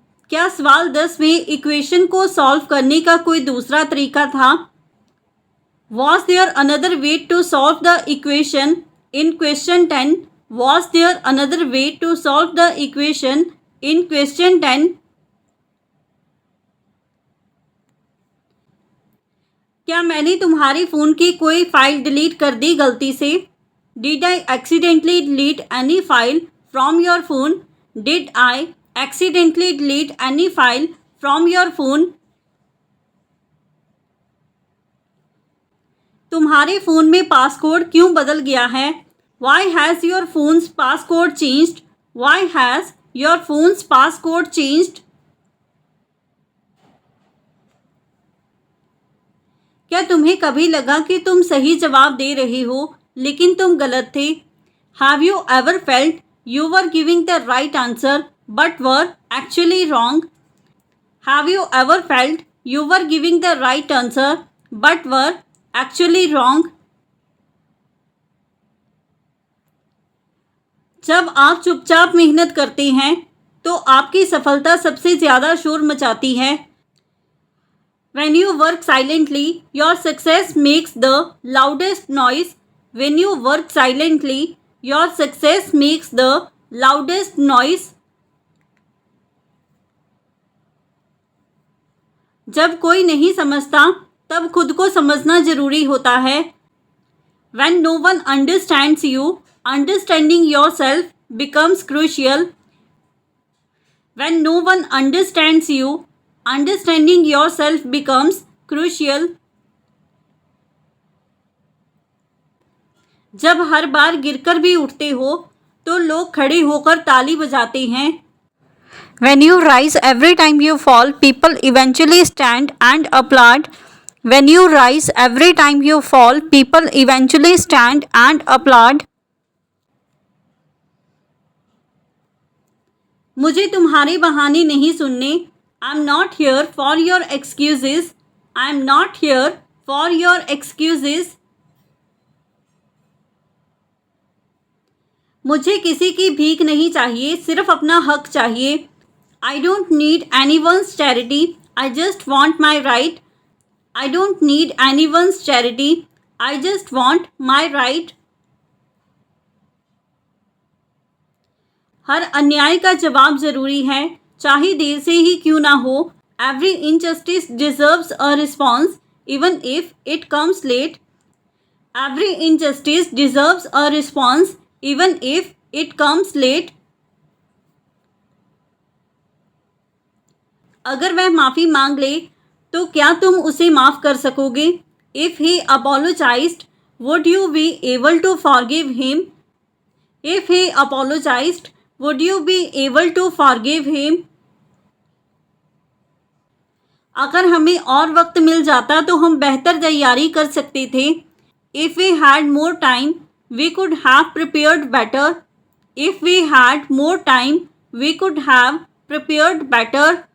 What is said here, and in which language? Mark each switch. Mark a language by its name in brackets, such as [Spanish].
[Hindi] क्या सवाल 10 में इक्वेशन को सॉल्व करने का कोई दूसरा तरीका था? [English] Was there another way to solve the equation in question 10? Was there another way to solve the equation in question 10? [Hindi] क्या मैंने तुम्हारे फ़ोन की कोई फाइल डिलीट कर दी गलती से? [English] Did I accidentally delete any file from your phone? Did I accidentally delete any file from your phone? [Hindi] तुम्हारे phone में पासकोड क्यों बदल गया है? [English] Why has your phone's passcode changed? Why has your phone's passcode changed? [Hindi] क्या तुम्हें कभी लगा कि तुम सही जवाब दे रहे हो लेकिन तुम गलत थे? [English] Have you ever felt you were giving the right answer but were actually wrong? Have you ever felt you were giving the right answer but were actually wrong? [Hindi] जब आप चुपचाप मेहनत करते हैं तो आपकी सफलता सबसे ज़्यादा शोर मचाती है. [English] When you work silently, your success makes the loudest noise. When you work silently, your success makes the loudest noise. [Hindi] जब कोई नहीं समझता तब खुद को समझना जरूरी होता है. [English] When no one understands you, understanding yourself becomes crucial. When no one understands you, understanding yourself becomes crucial. [Hindi] जब हर बार गिरकर भी उठते हो तो लोग खड़े होकर ताली बजाते हैं. [English] When you rise every time you fall, people eventually stand and applaud. When you rise every time you fall, people eventually stand and applaud. [Hindi] मुझे तुम्हारे बहाने नहीं सुनने. [English] I'm not here for your excuses. I'm not here for your excuses. [Hindi] मुझे किसी की भीख नहीं चाहिए, सिर्फ अपना हक चाहिए. [English] I don't need anyone's charity. I just want my right. I don't need anyone's charity. I just want my right. [Hindi] हर अन्याय का जवाब ज़रूरी है, चाहे देर से ही क्यों ना हो. [English] Every injustice deserves a response, even if it comes late. Every injustice deserves a response, even if it comes late. [Hindi] अगर वह माफ़ी मांग ले तो क्या तुम उसे माफ़ कर सकोगे? [English] If he apologized, would you be able to forgive him? If he apologized, would you be able to forgive him? [Hindi] अगर हमें और वक्त मिल जाता तो हम बेहतर तैयारी कर सकते थे. [English] If we had more time, we could have prepared better. If we had more time, we could have prepared better.